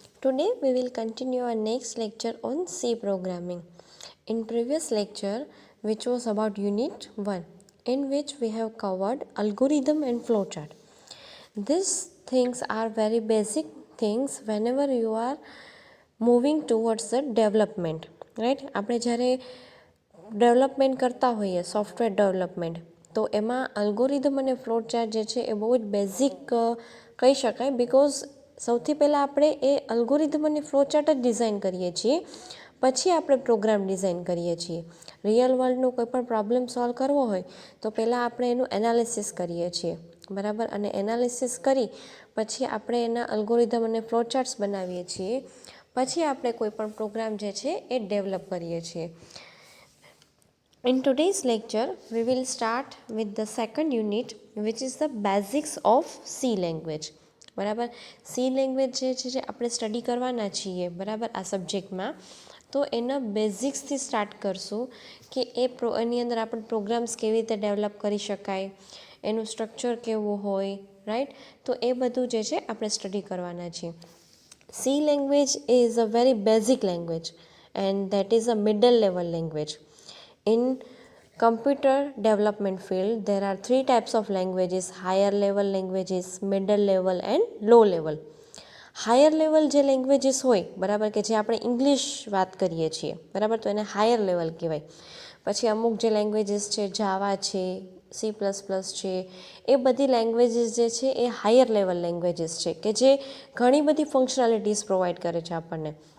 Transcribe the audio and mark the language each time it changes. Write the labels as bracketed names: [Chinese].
[English] Today we will continue our next lecture on C programming. In previous lecture, which was about unit 1, in which we have covered algorithm and flowchart. These things are very basic things whenever you are moving towards the development, right? [Gujarati] આપણે જ્યારે development કરતા હોઈએ software development તો એમાં algorithm અને float chart જે છે એ બહુ જ બેઝિક કહી શકાય બિકોઝ સૌથી પહેલાં આપણે એ અલ્ગોરિધમ અને ફ્લો ચાર્ટ જ ડિઝાઇન કરીએ છીએ પછી આપણે પ્રોગ્રામ ડિઝાઇન કરીએ છીએ રિયલ વર્લ્ડનો કોઈ પણ પ્રોબ્લેમ સોલ્વ કરવો હોય તો પહેલાં આપણે એનું એનાલિસિસ કરીએ છીએ બરાબર અને એનાલિસિસ કરી પછી આપણે એના અલ્ગોરિધમ અને ફ્લો ચાર્ટ્સ બનાવીએ છીએ પછી આપણે કોઈ પણ પ્રોગ્રામ જે છે એ ડેવલપ કરીએ છીએ. [English] In today's lecture, we will start with the second unit, which is the basics of C language. [Gujarati] બરાબર સી લેંગ્વેજ જે છે જે આપણે સ્ટડી કરવાના છીએ બરાબર આ સબ્જેક્ટમાં તો એના બેઝિક્સથી સ્ટાર્ટ કરશું કે એની અંદર આપણે પ્રોગ્રામ્સ કેવી રીતે ડેવલપ કરી શકાય એનું સ્ટ્રક્ચર કેવું હોય રાઈટ તો એ બધું જે છે આપણે સ્ટડી કરવાના છીએ. [English] C language is a very basic language and that is a middle level language. In computer development field, there are three types of languages: higher level languages, middle level and low level. [Gujarati] Higher level જે languages હોય બરાબર કે જે આપણે English વાત કરીએ છીએ બરાબર તો એને હાયર લેવલ કહેવાય. પછી અમુક જે લેંગ્વેજીસ છે જાવા છે C++ છે એ બધી લેંગ્વેજીસ જે છે એ હાયર લેવલ લેંગ્વેજીસ છે કે જે ઘણી બધી ફંક્શનાલિટીઝ પ્રોવાઈડ કરે છે આપણને.